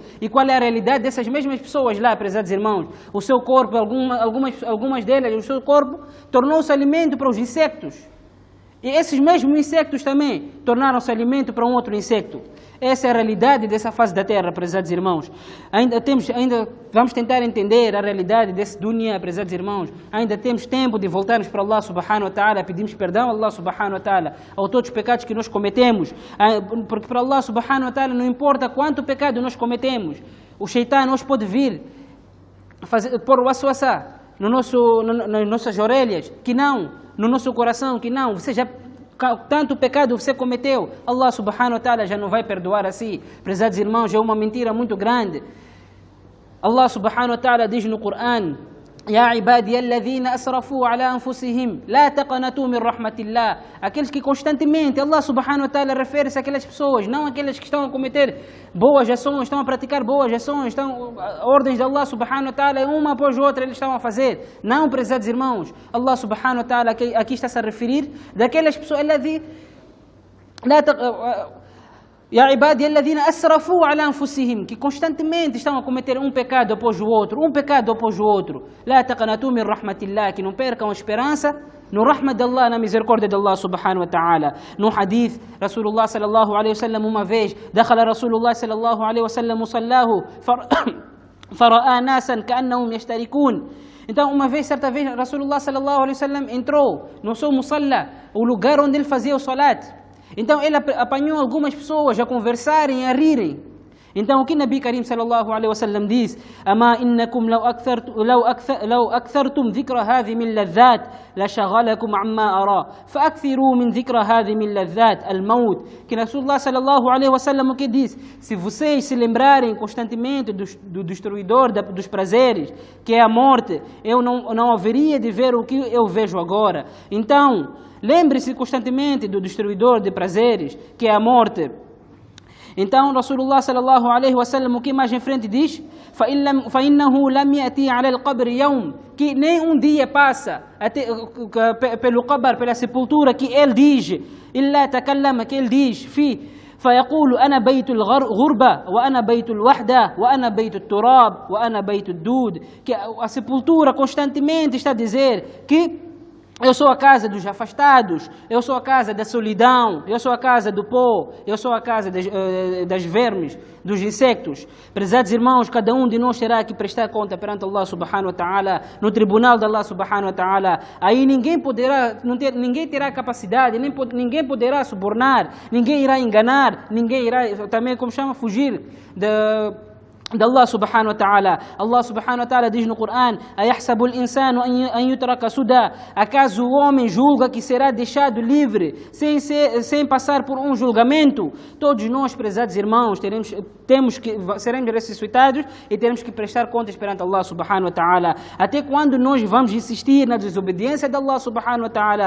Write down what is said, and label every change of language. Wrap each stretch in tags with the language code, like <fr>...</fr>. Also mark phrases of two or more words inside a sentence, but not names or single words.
<pt>E qual é a realidade dessas mesmas pessoas lá, prezados irmãos? O seu corpo, algumas delas, o seu corpo tornou-se alimento para os insetos. E esses mesmos insectos também tornaram-se alimento para um outro insecto. Essa é a realidade dessa fase da Terra, prezados irmãos. Ainda vamos tentar entender a realidade desse dunya, prezados irmãos. Ainda temos tempo de voltarmos para</pt> <ar>الله سبحانه وتعالى,</ar> <pt>pedimos perdão a</pt> <ar>الله سبحانه وتعالى,</ar> <pt>a todos os pecados que nós cometemos. Porque para</pt> <ar>الله سبحانه وتعالى</ar> <pt>não importa quanto pecado nós cometemos. O Shaitan nos pode vir pôr o waswasa nas nossas orelhas, que não, no nosso coração, que não, você já tanto pecado você cometeu,</pt> <ar>الله سبحانه وتعالى</ar> <pt>já não vai perdoar assim. Prezados irmãos, é uma mentira muito grande.</pt> <ar>الله سبحانه وتعالى</ar> <pt>diz no Coran:</pt> <ar>يا عبادي الذين أسرفوا على أنفسهم لا تقنطوا من رحمة الله.</ar> <pt>Aqueles que constantemente,</pt> <ar>الله سبحانه وتعالى</ar> <pt>refere-se àquelas pessoas, não aquelas que estão a cometer boas ações, estão a praticar boas ações, ordens de</pt> <ar>الله سبحانه وتعالى,</ar> <pt>uma após outra eles estão a fazer. Não, prezados irmãos,</pt> <ar>الله سبحانه وتعالى</ar> <pt>aqui está-se a referir daquelas pessoas,</pt> <ar>يا عبادي الذين أسرفوا على أنفسهم,</ar> <pt>que constantemente estão a cometer um pecado após o outro, um pecado após o outro.</pt> <ar>لا تقنطوا من رحمة الله,</ar> <pt>que não percam a esperança no rahmat de Allah, na misericórdia de</pt> <ar>الله سبحانه وتعالى.</ar> <pt>No hadith,</pt> <ar>رسول الله صلى الله عليه وسلم</ar> <pt>uma vez,</pt> <ar>دخل رسول الله صلى الله عليه وسلم مصلاه فرأى ناسا كأنهم يشتركون.</ar> <pt>Então, uma vez, certa vez,</pt> <ar>رسول الله صلى الله عليه وسلم</ar> <pt>entrou no seu musalla, o lugar onde ele fazia o salat. Então ele apanhou algumas pessoas a conversarem, a rirem. Então o que</pt> <ar>نبي كريم صلى الله عليه وسلم diz: أما إنكم لو أكثرتم ذكر هاذم اللذات لشغلكم عما أرى فأكثروا من ذكر هاذم اللذات الموت.</ar> <pt>Que</pt> <ar>رسول الله صلى الله عليه وسلم</ar> <pt>o que diz: se vocês se lembrarem constantemente do destruidor dos prazeres, que é a morte, eu não haveria de ver o que eu vejo agora. Então lembre-se constantemente do destruidor de prazeres, que é a morte. Então,</pt> <ar>رسول الله صلى الله عليه وسلم,</ar> <pt>o que mais em frente diz?</pt> <ar>فَإِنَّهُ لَمْ يَأْتِي عَلَى الْقَبْرِ يَوْمٍ,</ar> <pt>que nem um dia passa pelo qabr, pela sepultura, que ele diz,</pt> <ar>إِلَّا تَكَلَّمَ,</ar> <pt>que ele diz,</pt> <ar>فيقول أنا بيت الغربة وأنا بيت الوحدة وأنا بيت التراب وأنا بيت الدود.</ar> <pt>Que a sepultura constantemente está a dizer que eu sou a casa dos afastados, eu sou a casa da solidão, eu sou a casa do pó, eu sou a casa das vermes, dos insectos. Prezados irmãos, cada um de nós terá que prestar conta perante</pt> <ar>الله سبحانه وتعالى,</ar> <pt>no tribunal de</pt> <ar>الله سبحانه وتعالى.</ar> <pt>Aí ninguém terá capacidade, ninguém poderá subornar, ninguém irá enganar, ninguém irá também, como chama, fugir de</pt> <ar>الله سبحانه وتعالى. الله سبحانه وتعالى</ar> <pt>diz no Coran:</pt> <ar>أيحسب الإنسان أن يترك سدى.</ar> <pt>Acaso o homem julga que será deixado livre sem passar por um julgamento? Todos nós, prezados irmãos, seremos ressuscitados e teremos que prestar contas perante</pt> <ar>الله سبحانه وتعالى.</ar> <pt>Até quando nós vamos insistir na desobediência de</pt> <ar>الله سبحانه وتعالى?</ar>